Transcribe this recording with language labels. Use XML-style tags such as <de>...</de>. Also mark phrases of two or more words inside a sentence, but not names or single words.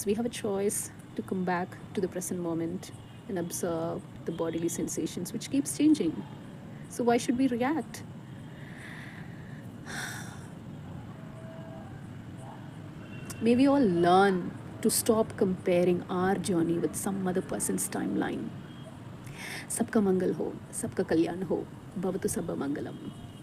<en>We have a choice to come back to the present moment and observe the bodily sensations which keeps changing. So why should we react? May we all learn to stop comparing our journey with some other person's timeline.</en> <hi>सबका मंगल हो, सबका कल्याण हो,</hi> <pi>भवतु सब मंगलम.</pi>